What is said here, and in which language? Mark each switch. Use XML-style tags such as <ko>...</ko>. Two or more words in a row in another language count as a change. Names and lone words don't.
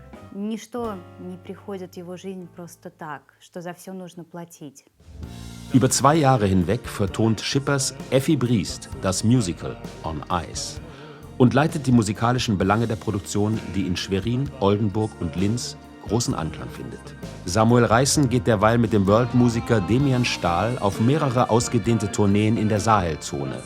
<ru>ничто не приходит в его жизнь просто так, что за все нужно платить.</ru> <de>Über 2 Jahre hinweg vertont Schippers Effi Briest das Musical On Ice und leitet die musikalischen Belange der Produktion, die in Schwerin, Oldenburg und Linz großen Anklang findet. Samuel Reißen geht derweil mit dem World-Musiker Demian Stahl auf mehrere ausgedehnte Tourneen in der Sahelzone.</de>